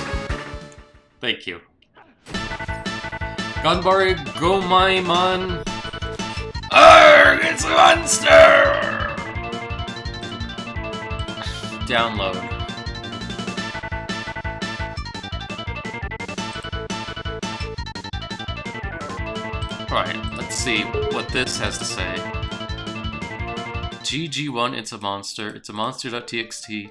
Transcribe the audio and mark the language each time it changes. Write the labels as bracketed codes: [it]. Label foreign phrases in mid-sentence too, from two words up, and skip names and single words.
[en] Thank you. Ganbare Gomaimon. Arrgh, it's a monster! Download. Alright, let's see what this has to say. GG1, it's a monster. It's a monster.txt.